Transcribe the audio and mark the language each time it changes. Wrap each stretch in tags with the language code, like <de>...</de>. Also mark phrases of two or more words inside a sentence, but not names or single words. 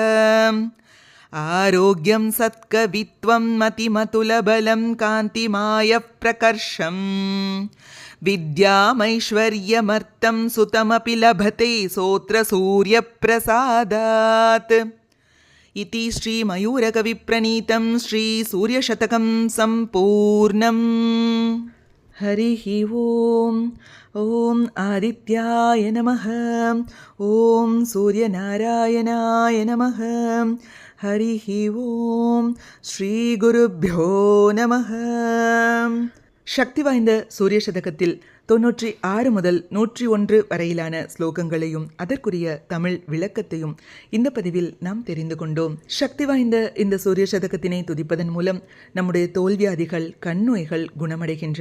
<sa>आरोग्यं सत्कवित्वं मतिमतुलबलं कान्तिमायः प्रकर्षम् विद्यामैश्वर्यमर्थं सुतमपि लभते सोऽत्र सूर्यप्रसादात् इति श्रीमयूरकविप्रणीतं श्रीसूर्यशतकं सम्पूर्णम्। हरिः ओम्। ॐ आदित्याय नमः। ॐ सूर्यनारायणाय नमः। हरिः ओम् श्रीगुरुभ्यो नमः.</sa> <ta>சக்தி வாய்ந்த சூரிய சதகத்தில் 96 முதல் 101 வரையிலான ஸ்லோகங்களையும் அதற்குரிய தமிழ் விளக்கத்தையும் இந்த பதிவில் நாம் தெரிந்து கொண்டோம். சக்தி வாய்ந்த இந்த சூரிய சதகத்தினை துதிப்பதன் மூலம் நம்முடைய தோல்வியாதிகள் கண்ணோய்கள் குணமடைகின்றன.</ta>